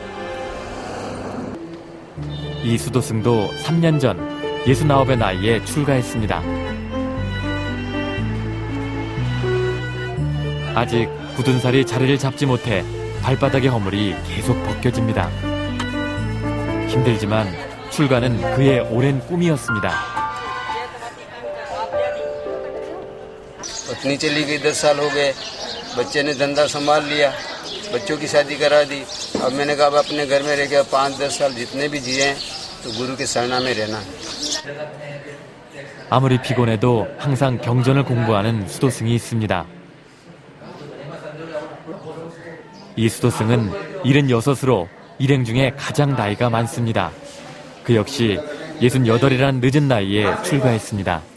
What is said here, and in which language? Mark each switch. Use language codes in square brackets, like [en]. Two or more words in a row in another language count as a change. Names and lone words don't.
[ko] 이 수도승도 3년 전 69의 나이에 출가했습니다. 아직 굳은 살이 자리를 잡지 못해 발바닥의 허물이 계속 벗겨집니다. 힘들지만 출가는 그의 오랜 꿈이었습니다. [hi] पत्नी चली गई 10 साल हो गए, बच्चे ने धंधा संभाल लिया, बच्चों की शादी करा दी। अब मैंने कहा अपने घर में रह गया 5-10 साल जितने भी जिए तो गुरु के शरणा में रहना। [ko] 아무리 피곤해도 항상 경전을 공부하는 수도승이 있습니다. 이 수도승은 76으로 일행 중에 가장 나이가 많습니다. 그 역시 68이라는 늦은 나이에 출가했습니다.